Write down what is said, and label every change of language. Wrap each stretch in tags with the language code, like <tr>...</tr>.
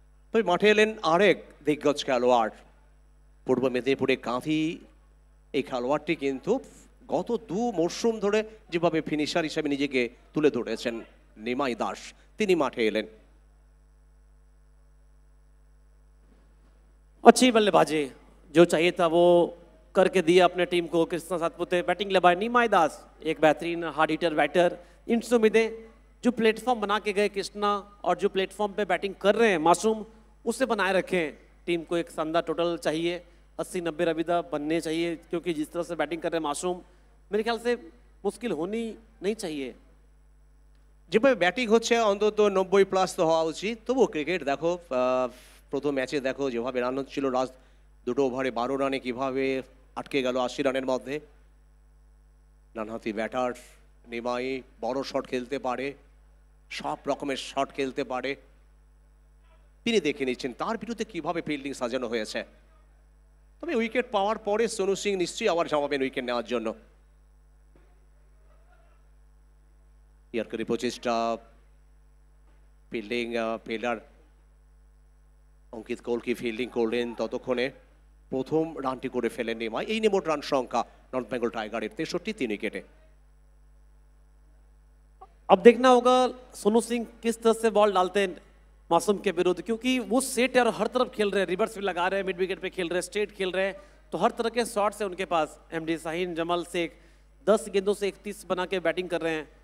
<bn>তবে মাঠে এলেন আরেক দিগ্গজ খেলোয়াড়, পূর্ব মেদিনীপুরে কাঁথি। এই খেলোয়াড়টি কিন্তু গত 2 মরশুম ধরে যেভাবে ফিনিশার হিসেবে নিজেকে তুলে ধরেছেন, নিমাই দাস, তিনি মাঠে এলেন।</bn> <hi>अच्छी बल्लेबाजी जो चाहिए था वो करके दिया अपने टीम को। कृष्णा सातपुते बैटिंग लगाए, नीमाई दास एक बेहतरीन हार्ड हिटर बैटर। इनसे उम्मीदें जो प्लेटफॉर्म बना के गए कृष्णा और जो प्लेटफॉर्म पे बैटिंग कर रहे हैं मासूम, उसे बनाए रखें। टीम को एक शानदार टोटल चाहिए, 80-90 रविदा बनने चाहिए, क्योंकि जिस तरह से बैटिंग कर रहे हैं मासूम, मेरे ख्याल से मुश्किल होनी नहीं चाहिए।</hi> <bn>যেভাবে ব্যাটিং হচ্ছে অন্তত 90+ তো হওয়া উচিত। তবুও ক্রিকেট দেখো, প্রথম ম্যাচে দেখো যেভাবে রান হচ্ছিল, লাস্ট 2 ওভারে 12 রানে কিভাবে আটকে গেল 80 রানের মধ্যে। ডানহাতি ব্যাটার নিমাই বড় শট খেলতে পারে, সব রকমের শট খেলতে পারে। তিনি দেখে নিচ্ছেন তার বিরুদ্ধে কিভাবে ফিল্ডিং সাজানো হয়েছে। তবে উইকেট পাওয়ার পরে সোনু সিং নিশ্চয়ই আবার জমাবেন উইকেট নেওয়ার জন্য। ইয়ারকারি প্রচেষ্টা, ফিল্ডিং ফিল্ডার অঙ্কিত কৌলকি ফিল্ডিং করলেন, ততক্ষণে প্রথম রানটি করে ফেলেন নিমাই। এই নিয়ে মোট রান সংখ্যা নর্থ বেঙ্গল টাইগারের 63, 3 উইকেটে।</bn> <hi>अब देखना होगा सोनू सिंह किस तरह से बॉल डालते हैं मासूम के विरुद्ध, क्योंकि वो सेट है और हर तरफ खेल रहे हैं, रिवर्स भी लगा रहे हैं, मिड विकेट पे खेल रहे हैं, स्ट्रेट खेल रहे हैं, तो हर तरह के शॉट्स है उनके पास। एमडी शाहीन जमाल से 10 गेंदों से 31 बना के बैटिंग कर रहे हैं।</hi>